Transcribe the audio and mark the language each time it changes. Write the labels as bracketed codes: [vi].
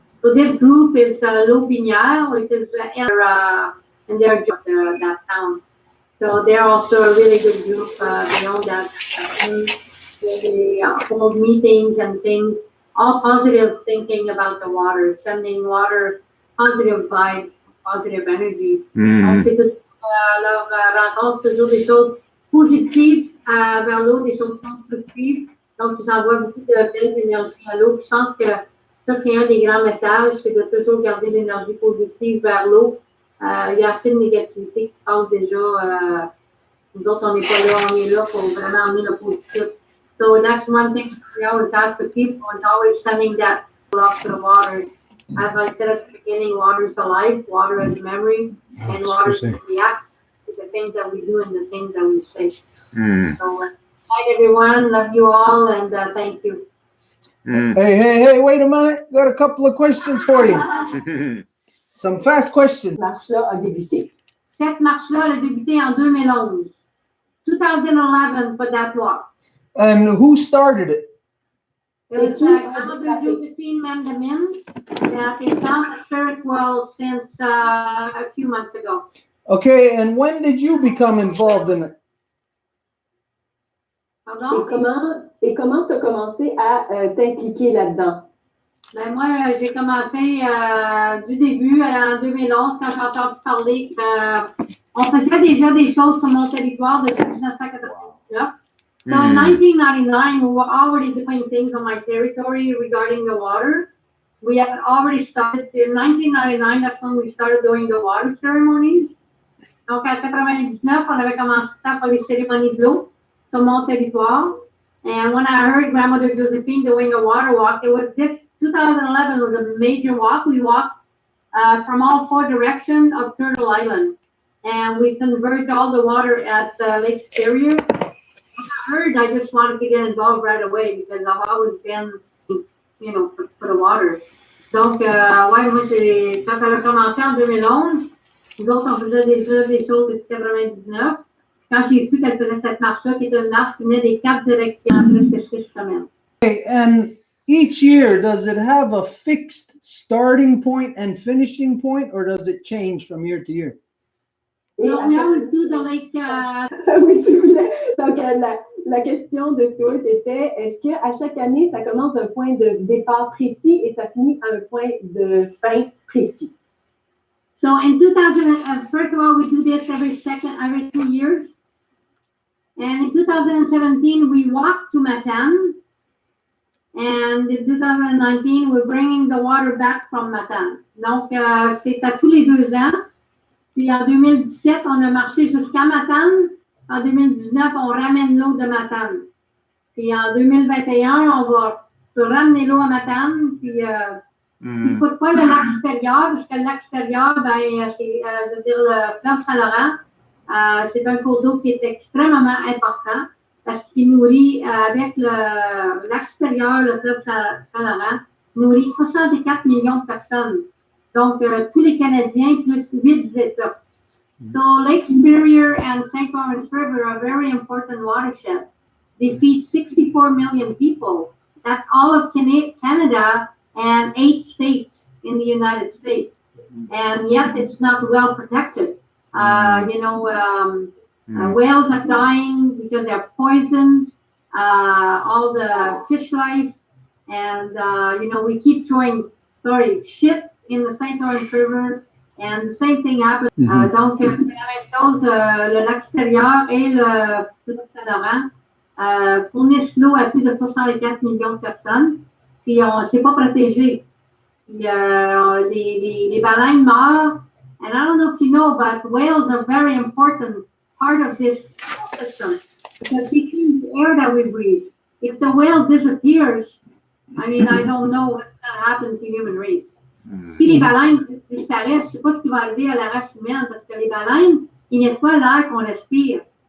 [en] So this group is l'eau binière, which is in their that town. So they're also a really good group. They own that. They hold meetings and things, all positive thinking about the water, sending water, positive vibes, positive energy. [fr] On fait tout, leur rencontre toujours des choses positives vers l'eau, des choses constructives. Donc, ils envoient beaucoup de belles énergies à l'eau. Je pense que ça, c'est un des grands messages, c'est de toujours garder l'énergie positive vers l'eau. Il y a assez de négativité qui se passe déjà. Nous autres, on n'est pas là, on est là pour vraiment amener le positif. [en] So that's one thing we always ask the people, and always sending that love to the water. As I said at the beginning, water is alive, water is memory, and water reacts to the things that we do and the things that we say. So, hi everyone, love you all, and thank you. Hey, wait a minute. Got a couple of questions for you. Some fast questions. [fr] Cette marche-là a débuté. Cette marche-là, elle a débuté en 2011. [en] 2011 for that walk. And who started it? It's Grandmother Josephine Mandamin that is found at Spiritual since a few months ago. Okay, and when did you become involved in it? [fr] Pardon? Et comment tu as commencé à t'impliquer là-dedans? Ben moi, j'ai commencé du début, en 2011, quand j'ai entendu parler qu'on faisait déjà des choses sur mon territoire depuis 1999. [en] So in 1999, we were already doing things on my territory regarding the water. We had already started, in 1999, that's when we started doing the water ceremonies. [fr] Donc, en 1999, on avait commencé à faire les cérémonies de l'eau sur mon territoire. [en] And when I heard Grandmother Josephine doing a water walk, it was this 2011 was a major walk. We walked from all four directions of Turtle Island. And we converged all the water at Lake Superior. I just wanted to get involved right away because I've always been, for the water. [fr] Donc, ouais, moi, quand elle a commencé en 2011, nous autres, on faisait déjà des choses depuis 99. quand j'ai su qu'elle faisait cette marche-là, qui est une marche qui venait des 4 directions en presque 6 semaines. [en] Okay, and each year, does it have a fixed starting point and finishing point, or does it change from year to year? [fr] Et [en] So [fr] à [en] now we [fr] chaque... [en] do the like, [fr] Oui, s'il vous plaît. Donc, la question de Stuart était, est-ce qu'à chaque année, ça commence d'un point de départ précis et ça finit à un point de fin précis? [en] so in 2000, first of all, we do this every 2 years. And in 2017, we walked to Matane. And in 2019, we're bringing the water back from Matane. [fr] Donc, c'est à tous les 2 ans. Puis en 2017, on a marché jusqu'à Matane. En 2019, on ramène l'eau de Matane. Puis en 2021, on va ramener l'eau à Matane. Puis il faut pas le lac supérieur, parce que le lac supérieur, ben, c'est je veux dire, le fleuve Saint-Laurent, c'est un cours d'eau qui est extrêmement important parce qu'il nourrit, avec le lac supérieur, le fleuve Saint-Laurent, nourrit 64 millions de personnes. Donc, tous les Canadiens, plus 8 États. [en] So, Lake Superior and St. Lawrence River are very important watersheds. They feed 64 million people. That's all of Canada and 8 states in the United States. And yet, it's not well protected. Whales are dying because they're poisoned, all the fish life, and, we keep throwing, shit in the St. Lawrence River, and the same thing happens. [fr] Donc, c'est la même chose, le lac supérieur et le fleuve Saint-Laurent fournissent l'eau à plus de 64 millions de personnes, puis c'est pas protégé. Puis, les baleines meurent, [en] and I don't know if you know, but whales are very important part of this system, because they clean the air that we breathe. If the whale disappears, I mean, I don't know what's going to happen to human race. [fr] Si les baleines disparaissent, je ne sais pas ce qui va arriver à la race humaine, parce que les baleines, ils nettoient l'air qu'on respire.